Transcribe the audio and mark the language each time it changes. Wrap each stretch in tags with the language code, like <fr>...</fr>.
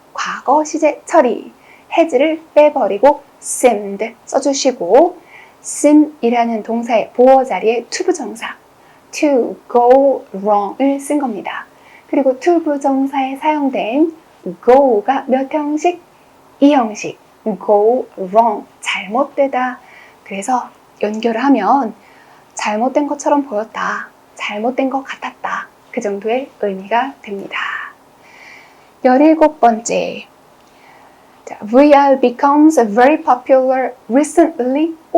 <ko>과거 시제 처리, has를 빼버리고 seemed 써주시고 seem이라는 동사의 보어 자리에 to 부정사</ko> <en>to go wrong</en> <ko>을 쓴 겁니다. 그리고 to 부정사에 사용된 go가 몇 형식? 2형식.</ko> <en>go wrong,</en> <ko>잘못되다. 그래서 연결을 하면 잘못된 것처럼 보였다. 잘못된 것 같았다. 그 정도의 의미가 됩니다. 17번째.</ko> <en>VR becomes very popular recently.</en>